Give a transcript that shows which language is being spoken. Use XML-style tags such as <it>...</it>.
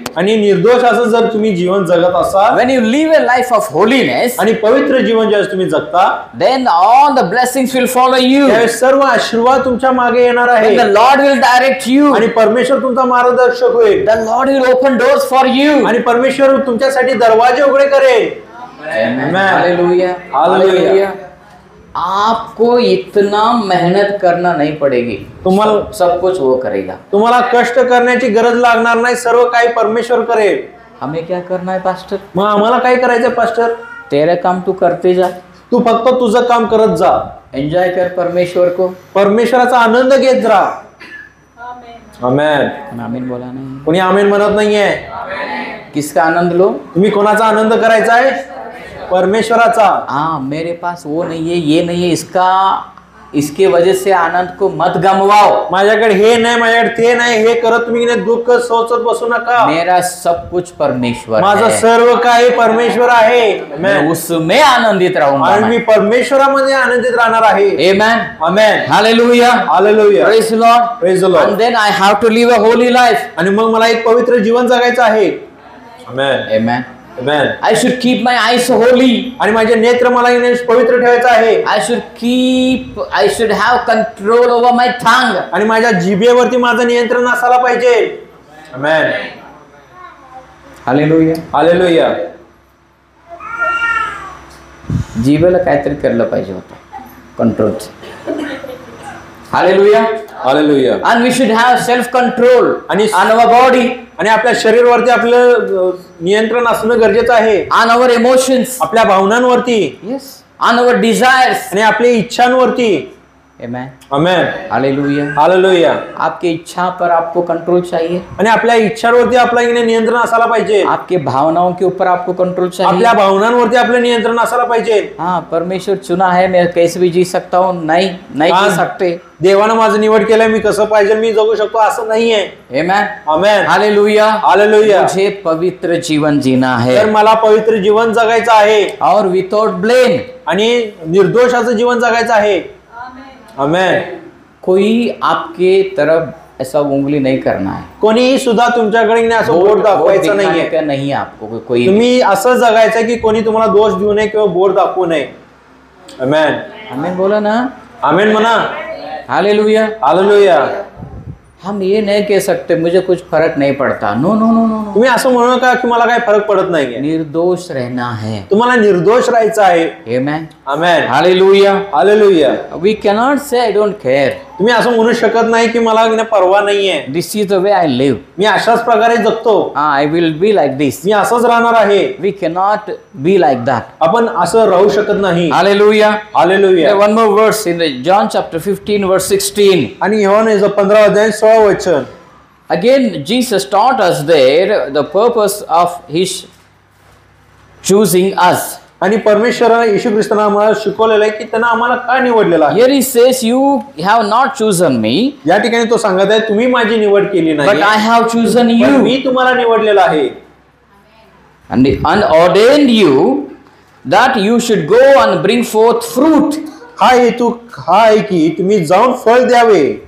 <mr>आणि निर्दोष असं जर तुम्ही जीवन जगत असाल,</mr> <en>when you live a life of holiness,</en> <mr>आणि पवित्र जीवन ज्यावेळेस तुम्ही जगता,</mr> <en>then all the blessings will follow you.</en> <mr>त्यावेळेस सर्व आशीर्वाद तुमच्या मागे येणार आहे.</mr> <en>And the Lord will direct you.</en> <mr>आणि परमेश्वर तुमचा मार्गदर्शक होईल.</mr> <en>The Lord will open doors for you.</en> <mr>आणि परमेश्वर तुमच्यासाठी दरवाजे उघडे करेल. Amen. Hallelujah. Hallelujah.</mr> <hi>आपको इतना मेहनत करना नहीं पड़ेगी.</hi> <mr>तुम्हाला</mr> <hi>सब कुछ वो करेगा.</hi> <mr>तुम्हाला कष्ट करण्याची गरज लागणार नाही. सर्व काही परमेश्वर करेल.</mr> <hi>हमें क्या करना है पास्टर?</hi> <mr>मग आम्हाला काय करायचं पास्टर?</mr> <hi>तेरा काम तू करते जा.</hi> <mr>तू फक्त तुझं काम करत जा.</mr> <hi>एंजॉय कर परमेश्वर को.</hi> <mr>परमेश्वराचा आनंद घेत राहा. आमेन.</mr> <hi>आमीन बोला नहीं.</hi> <mr>कोणी आमेन म्हणत नाहीये.</mr> <hi>किसका आनंद लो?</hi> <mr>तुम्ही कोणाचा आनंद करायचा आहे? परमेश्वराचा.</mr> <hi>हाँ, मेरे पास वो नहीं है, ये नहीं है, इसके वजह से आनंद को मत गमवाओ.</hi> <mr>माझ्याकडे हे नाही, माझ्याकडे ते नाही, हे करत तुम्ही दुःख सोचत बसू नका.</mr> <hi>मेरा सब कुछ परमेश्वर</hi> <mr>माझं</mr> <hi>है.</hi> <mr>सर्व काही परमेश्वर आहे.</mr> <hi>मैं उसमें आनंदित रहूंगा.</hi> <mr>आणि मी परमेश्वरामध्ये आनंदित राहणार आहे. Amen. Amen. Hallelujah. Hallelujah.</mr> <en>Praise the Lord. Praise the Lord. And then I have to live a holy life.</en> <mr>आणि मग मला एक पवित्र जीवन जगायचं आहे. आमेन. Amen. Amen.</mr> <en>I should keep my eyes holy.</en> <mr>आणि माझे नेत्र मला पवित्र ठेवायचं आहे.</mr> <en>I should have control over my tongue.</en> <mr>आणि माझ्या जिभेवरती माझं नियंत्रण असायला पाहिजे. आमेन. Hallelujah. हालेलुया. जीभेला काहीतरी केलं पाहिजे होतं कंट्रोलचं. Hallelujah. Hallelujah.</mr> <en>And we should have self control</en> <mr>आणि</mr> <en>on our body,</en> <mr>आणि आपल्या शरीरावरती आपलं नियंत्रण असणं गरजेचं आहे.</mr> <en>on our emotions,</en> <mr>आपल्या भावनांवरती,</mr> <en>yes, on our desires.</en> <mr>आणि आपल्या इच्छांवरती. Amen. आमेन. Hallelujah. हालेलुया.</mr> <hi>आपकी इच्छा पर आपको कंट्रोल चाहिए.</hi> <mr>आणि आपल्या इच्छांवरती आपलं नियंत्रण असायला पाहिजे.</mr> <hi>आपके भावनाओं के ऊपर आपको कंट्रोल चाहिए.</hi> <mr>आपल्या भावनांवरती आपलं नियंत्रण असायला पाहिजे.</mr> <hi>हाँ, परमेश्वर चुना है, मैं कैसे भी जी सकता हूँ. नहीं जी सकते.</hi> <mr>देवानं माझं निवड केलंय, मी कसं पाहिजे मी जगू शकतो असं नाहीये. Amen. आमेन. हालेलुया. हालेलुया.</mr> <hi>मुझे पवित्र जीवन जीना है.</hi> <mr>तर मला पवित्र जीवन जगायचं आहे.</mr> <en>और without blame.</en> <mr>आणि निर्दोषाचं जीवन जगायचं आहे. आमेन.</mr> <hi>कोई आपके तरफ ऐसा उंगली नहीं करना है.</hi> <mr>कोणीही सुद्धा तुमच्याकडे असं बोट दाखवायचं नाहीये.</mr> <hi>नहीं आपको कोई.</hi> <mr>तुम्ही असं जगायचं की कोणी तुम्हाला दोष देऊ नये किंवा बोट दाखवू नये. आमेन.</mr> <hi>आमेन बोला ना.</hi> <mr>आमेन म्हणा. हालेलुया. हालेलुया.</mr> <hi>हम ये नहीं कह सकते मुझे कुछ फर्क नहीं पड़ता.</hi> <en>No no no no.</en> <mr>तुम्ही असं म्हणू नका की मला काही फरक पडत नाही.</mr> <hi>निर्दोष रहना है.</hi> <mr>तुम्हाला निर्दोष राहायचं आहे. आमेन. आमेन. Hallelujah. Hallelujah.</mr> <en>We cannot say I don't care.</en> <mr>तुम्ही असं म्हणू शकत नाही की मला परवा नाहीये.</mr> <en>This is the way I live.</en> <mr>मी अशाच प्रकारे जगतो.</mr> <en>I will be like this.</en> <mr>मी असंच राहणार आहे.</mr> <en>We cannot be like that.</en> <mr>आपण असं राहू शकत नाही. Hallelujah. Hallelujah.</mr> <en>One more verse in the John chapter 15 verse 16.</en> <mr>आणि యోహాను 15 अध्याय 16 वचन.</mr> <en>Again Jesus taught us there the purpose of his choosing us.</en> <mr>आणि परमेश्वराने येशू ख्रिस्ताने आम्हाला शिकवलेलं आहे की त्यांना आम्हाला का निवडलेलं आहे.</mr> <en>Here he says you have not chosen me.</en> <mr>या ठिकाणी तो सांगत आहे तुम्ही माझी निवड केली नाही.</mr> <en>But I have chosen you.</en> <mr>मी तुम्हाला निवडलेलं आहे.</mr> <en>And ordained you that you should go and bring forth fruit.</en> <mr>हा हेतू हा आहे की तुम्ही जाऊन फळ द्यावे.</mr>